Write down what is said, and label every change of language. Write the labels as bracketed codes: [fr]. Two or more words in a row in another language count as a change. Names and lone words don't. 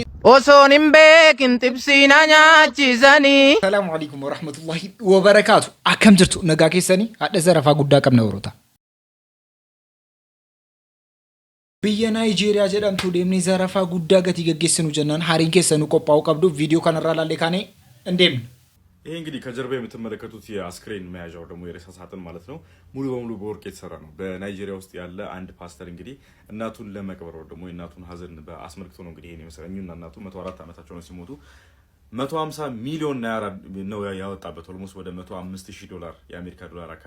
[om] Osoon beekin tibsiina nyaachisanii. [ar] سلام عليكم ورحمة الله وبركاته. [om] Akkam jirtu nagaa keessanii haadha zarafaa guddaa qabna warroota. Biyya Naayijeeriyaa jedhamtu deemnee zarafaa guddaa gatii gaggeessinu jennaan hariin keessanuu qophaa'uu qabdu ቪዲዮ kanarraa laallee kaane እንዴም [am] ይሄ እንግዲህ ከጀርባ የምትመለከቱት የአስክሬን መያዣው ደግሞ የሬሳ ሳጥን ማለት ነው ሙሉ በሙሉ በወርቅ የተሰራ ነው። በናይጄሪያ ውስጥ ያለ አንድ ፓስተር እንግዲህ እናቱን ለመቅበር ወር ደግሞ እናቱን ሀዘን በአስመልክቶ ነው እንግዲህ ይሄን የመሰለኝና እናቱ 104 ዓመታቸው ነው ሲሞቱ 150 ሚሊዮን ናira ነው ያወጣበት ኦልሞስት ወደ $105,000 የአሜሪካ ዶላር አካባቢ